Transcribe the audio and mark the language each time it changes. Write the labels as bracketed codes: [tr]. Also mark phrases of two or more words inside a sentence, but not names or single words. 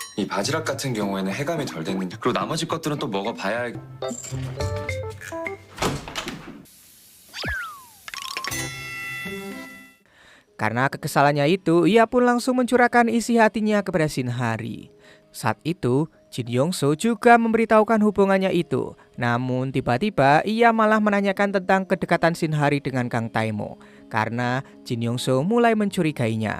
[ko] 바지락 같은 경우에는 해감이 덜 됐는데 그리고 나머지 것들은 또 먹어봐야 [id] Karena kekesalannya itu, ia pun langsung mencurahkan isi hatinya kepada Shin Hari. Saat itu, Jin Yongso juga memberitahukan hubungannya itu. Namun tiba-tiba ia malah menanyakan tentang kedekatan Shin Hari dengan Kang Taemo, karena Jin Yongso mulai mencurigainya.